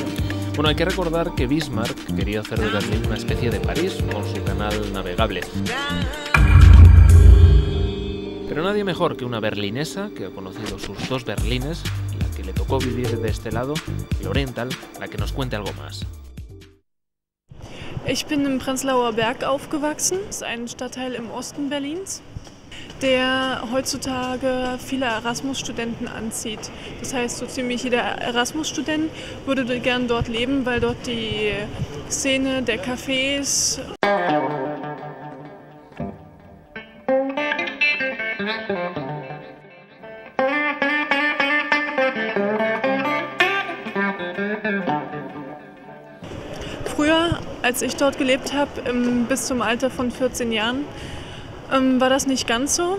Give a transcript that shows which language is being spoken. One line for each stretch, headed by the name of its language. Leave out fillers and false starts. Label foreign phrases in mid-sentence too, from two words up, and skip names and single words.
Spanish: Bueno, hay que recordar que Bismarck quería hacer de Berlín una especie de París con su canal navegable. Pero nadie mejor que una berlinesa que ha conocido sus dos Berlines, la que le tocó vivir de este lado, el oriental, la que nos cuente algo más.
German: Ich bin im Prenzlauer Berg aufgewachsen, das ist ein Stadtteil im Osten Berlins, der heutzutage viele Erasmus-Studenten anzieht. Das heißt, so ziemlich jeder Erasmus-Student würde gern dort leben, weil dort die Szene der Cafés früher, als ich dort gelebt habe, bis zum Alter von 14 Jahren, war das nicht ganz so.